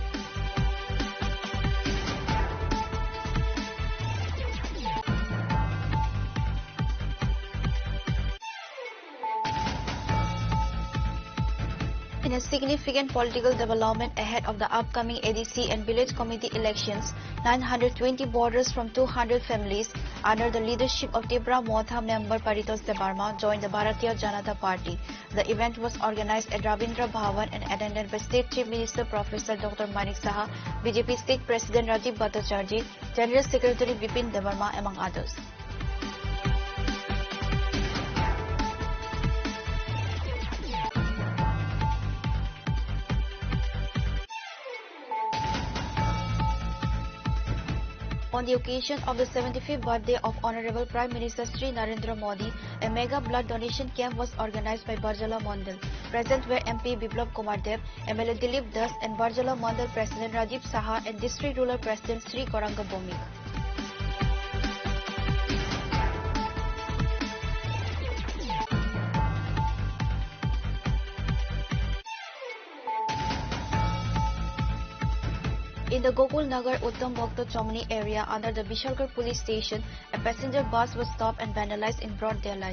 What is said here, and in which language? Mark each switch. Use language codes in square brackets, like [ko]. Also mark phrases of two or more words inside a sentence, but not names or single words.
[en] In a significant political development ahead of the upcoming ADC and village committee elections, 920 voters from 200 families under the leadership of Tibra Motha member Paritos Debarma joined the Bharatiya Janata Party. The event was organized at Rabindra Bhavan and attended by State Chief Minister Professor Dr. Manik Saha, BJP State President Rajiv Bhattacharjee, General Secretary Bipin Debarma, among others. On the occasion of the 75th birthday of Honorable Prime Minister Sri Narendra Modi, a mega blood donation camp was organized by Barjala Mandal. Present were MP Biplab Kumar Dev, MLA Dilip Das and Barjala Mandal President Rajiv Saha and District Rural President Sri Koranga Bomik. In the Gokul Nagar Uttam Bhakta Chomni area under the Bishalgarh police station, a passenger bus was stopped and vandalized in broad daylight.